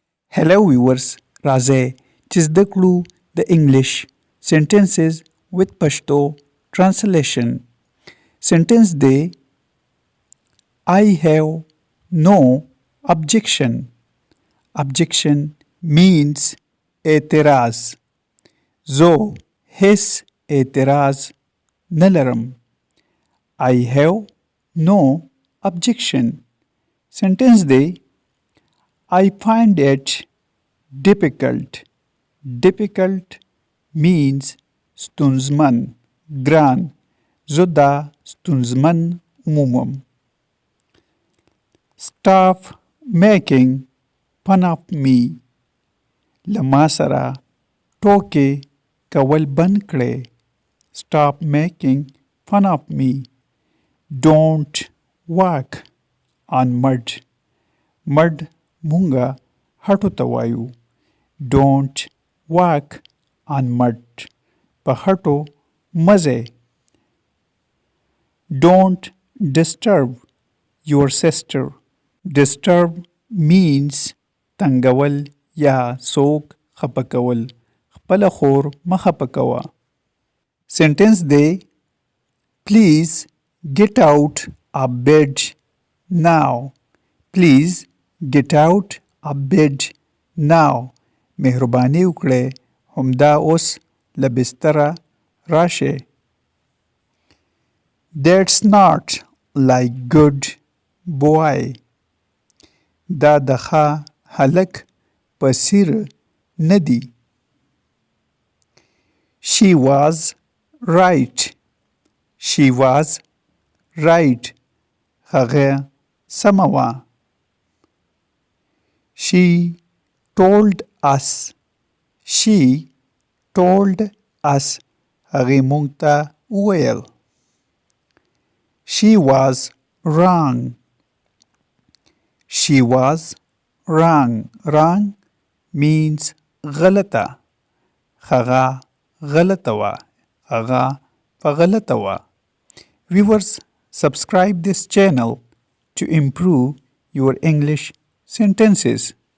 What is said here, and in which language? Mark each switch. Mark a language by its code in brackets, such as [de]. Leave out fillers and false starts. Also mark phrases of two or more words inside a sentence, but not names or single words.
[en] Hello viewers, [ps] راځئ چې زده کړو د [en] English sentences with Pashto translation. Sentence دی I have no objection. Objection means اعتراض. [ps] زه هیڅ اعتراض نه لرم. [en] I have no objection. Sentence دی I find it difficult. Difficult means [ps] ستونزمن ګران. زه دا ستونزمن عمومم. [en] Stop making fun of me. [ps] له ما سره ټوکې کول بند کړئ. [en] Stop making fun of me. Don't walk on mud. [ps] Mud مونږه هټو ته وایو. [en] Don't walk on mud. [ps] په هټو مزئ. [en] Don't disturb your sister. Disturb means [ps] تنګول یا څوک خفه کول. خپله خور مه خفه کوه. [en] Sentence دی Please get out of bed now. Please get out of bed now. [ps] مهرباني وکړئ همدا اوس له بستره راشئ. [en] That's not like good boy. [ps] دا د ښه هلک په څیر نه دی. [en] She was right. She was right. [ps] هغه سمه وه. [en] She told us. She told us. [ps] هغې مونږ ته وویل. [en] She was wrong. She was wrong. Wrong means [ps] غلطه. هغه غلطه وه. هغه په غلطه وه. [en] Viewers, subscribe this channel to improve your English sentences.